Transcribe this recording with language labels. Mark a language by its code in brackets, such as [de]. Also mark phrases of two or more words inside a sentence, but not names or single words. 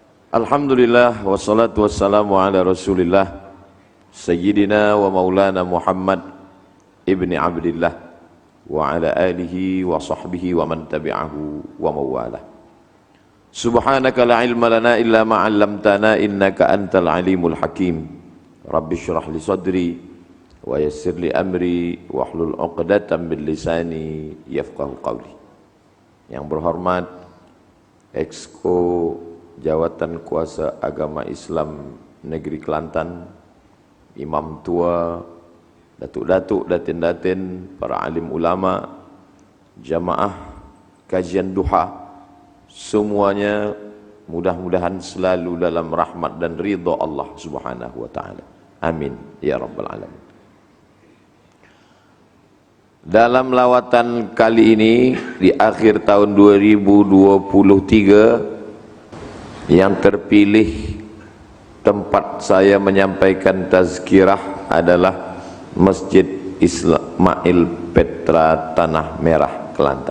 [ar] الحمد لله والصلاة والسلام على رسول الله سيدنا ومولانا محمد ابن عبد الله وعلى آله وصحبه ومن تبعه ووالاه. سبحانك لا علم لنا إلا ما علمتنا إنك أنت العليم الحكيم. رب اشرح لي صدري ويسر لي أمري واحلل عقدة من لساني يفقهوا قولي. [ms] Yang berhormat Exco Jawatan Kuasa Agama Islam Negeri Kelantan, Imam Tua, Datuk-datuk, datin-datin, para alim ulama, jamaah kajian duha, semuanya mudah-mudahan selalu dalam rahmat dan ridha Allah [ar] سبحانه وتعالى. آمين يا رب العالمين. [ms] Dalam lawatan kali ini di akhir tahun 2023 yang terpilih tempat saya menyampaikan tazkirah adalah Masjid Ismail Petra Tanah Merah Kelantan.